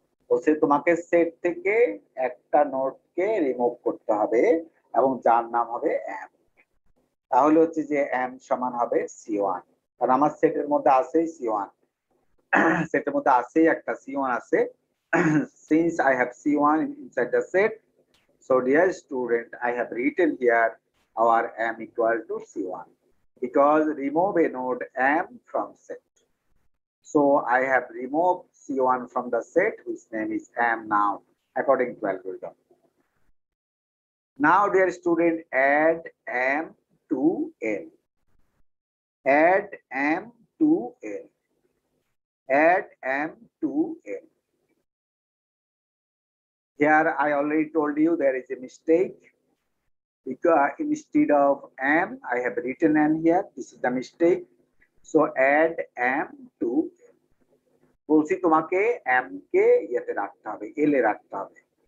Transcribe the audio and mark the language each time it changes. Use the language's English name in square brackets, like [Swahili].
[Bangla] বলছে তোমাকে সেট থেকে একটা নোডকে রিমুভ করতে হবে এবং যার নাম হবে M। তাহলে হচ্ছে যে M সমান হবে C1, কারণ আমার সেটের মধ্যে আছেই C1, সেটের মধ্যে আছেই একটা C1 আছে। [English] Since I have C1 inside the set, so dear student, I have written here our M equal to C1 because remove a node M from set. So I have removed C1 from the set, whose name is M now, according to algorithm. Now, dear student, add M to L. Add M to L. Add M to L. Here, I already told you there is a mistake. Because instead of M, I have written M here. This is the mistake. So add M to L. [Bangla] বলছি তোমাকে M কে ইয়েতে রাখতে হবে, L এ রাখতে হবে।